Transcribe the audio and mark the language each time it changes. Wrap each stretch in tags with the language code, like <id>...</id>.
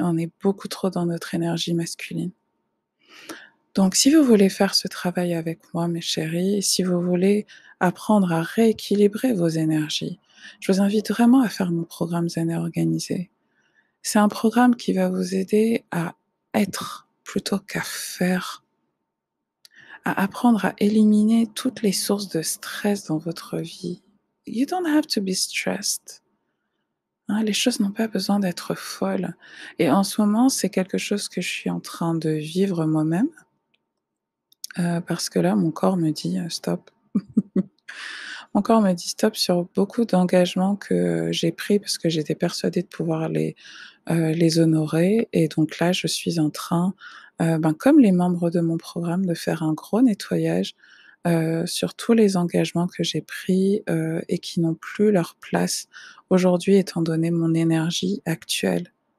<fr>On est beaucoup trop dans notre énergie masculine. Donc si vous voulez faire ce travail avec moi, mes chéris, si vous voulez apprendre à rééquilibrer vos énergies, je vous invite vraiment à faire mon programme Zen et Organisé. C'est un programme qui va vous aider à être plutôt qu'à faire, à apprendre à éliminer toutes les sources de stress dans votre vie.</fr> <en>You don't have to be stressed.</en> <fr>Hein, les choses n'ont pas besoin d'être folles et en ce moment, c'est quelque chose que je suis en train de vivre moi-même parce que là, mon corps me dit, «Stop». Mon corps me dit stop sur beaucoup d'engagements que j'ai pris parce que j'étais persuadée de pouvoir les honorer et donc là, je suis en train, comme les membres de mon programme, de faire un gros nettoyage, sur tous les engagements que j'ai pris, et qui n'ont plus leur place aujourd'hui étant donné mon énergie actuelle.</fr>